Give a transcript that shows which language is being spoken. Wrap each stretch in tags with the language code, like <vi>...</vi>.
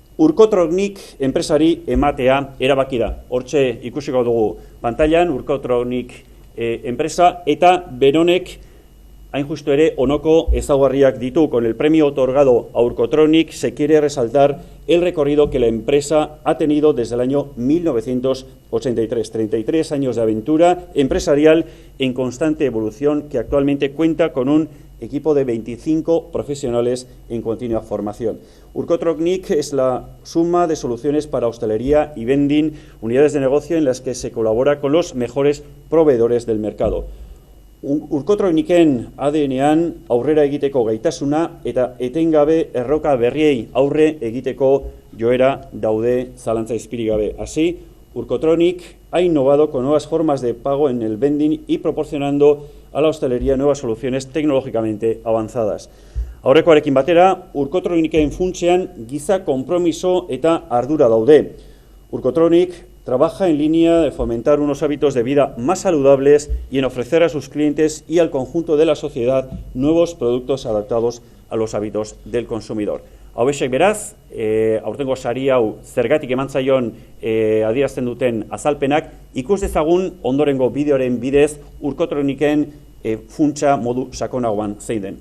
<eu>Urkotronik enpresari ematea erabaki da. Hortxe ikusiko dugu pantailan Urkotronik enpresa eta beronek hain justo ere onoko ezaugarriak ditu.</eu> <es>Con el premio otorgado a Urkotronik se quiere resaltar el recorrido que la empresa ha tenido desde el año 1983. 33 años de aventura empresarial en constante evolución que actualmente cuenta con un equipo de 25 profesionales en continua formación. Urkotronik es la suma de soluciones para hostelería y vending, unidades de negocio en las que se colabora con los mejores proveedores del mercado.</es> <eu>Urkotroniken ADN-ean aurrera egiteko gaitasuna eta etengabe erroka berriei aurre egiteko joera daude zalantza izpirik gabe.</eu> <es>Así, Urkotronik ha innovado con nuevas formas de pago en el vending y proporcionando a la hostelería nuevas soluciones tecnológicamente avanzadas.</es> <eu>Aurrekoarekin batera, Urkotroniken funtsean giza konpromiso eta ardura daude.</eu> <es>Urkotronik trabaja en línea de fomentar unos hábitos de vida más saludables y en ofrecer a sus clientes y al conjunto de la sociedad nuevos productos adaptados a los hábitos del consumidor.</es> <eu>Hauexek beraz, aurtengo sari hau zergatik eman zaion adierazten duten azalpenak, ikus dezagun ondorengo bideoren bidez Urkotroniken funtsa modu sakonagoan zein den.</eu>